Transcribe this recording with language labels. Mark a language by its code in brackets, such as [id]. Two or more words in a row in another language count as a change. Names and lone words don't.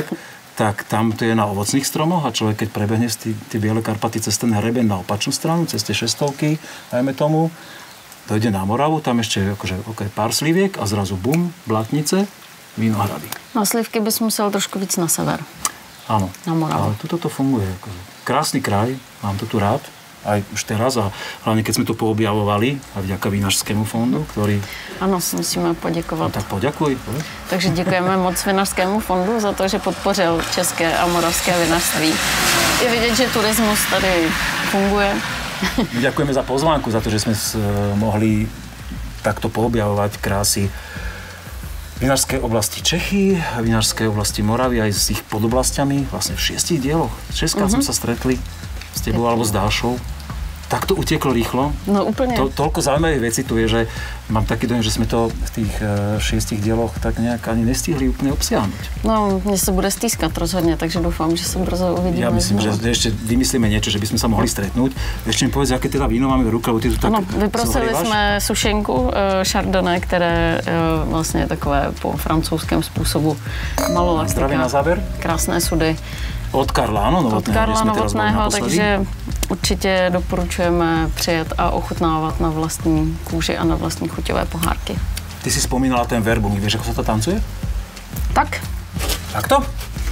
[sk] Tak tam to je na ovocných stromoch a človek, keď prebehne tie Biele Karpaty cez ten hrebeň na opačnú stranu, cez tie šestovky, dajme tomu, dojde na Moravu, tam ešte akože, pár sliviek a zrazu bum, Blatnice, Vinohrady. [cs] Na slivky bys musel trošku víc na sever. [sk] Áno, na Moravu. Ale tuto to funguje. Akože. Krásny kraj, mám to tu rád. Aj už teraz a hlavne keď sme to poobjavovali a vďaka Vinařskému fondu, ktorý... [cs] Ano, musíme poděkovat. [sk] No, tak poďakuj. [cs] Takže děkujeme moc Vinařskému fondu za to, že podpořil české a moravské vinařství. Je vidět, že turismus tady funguje. [sk] Ďakujeme za pozvánku, za to, že sme mohli takto poobjavovať krásy [cs] vinařské oblasti Čechy, vinařské oblasti Moravy [sk] aj s ich podoblastiami, vlastne v 6 dieloch. 6-krát sme sa stretli s tebou alebo s Dášou. Tak to uteklo rýchlo. No úplne. Toľko zaujímavých vecí tu je, že mám taký dojem, že sme to v tých 6 dieloch tak nejak ani nestihli úplne obsiahnuť. No, mne sa bude stýskať rozhodne, takže dúfam, že sa brzo uvidíme. Ja myslím, že ešte vymyslíme niečo, že by sme sa mohli stretnúť. Ešte mi povedz, aké teda víno máme v ruke, lebo ty tu tak [cs] vyprosili jsme sušenku Chardonnay, které vlastně je takové po francouzském způsobu malolaktika. [sk] Zdraví na záver. [cs] Krásné sudy. Od Karla Novotného. Od Karla Novotného, takže určitě doporučujeme přijet a ochutnávat na vlastní kůži a na vlastní chuťové pohárky. [sk] Ty si spomínala ten Verbuník, vieš, ako sa to tancuje? Tak. Takto?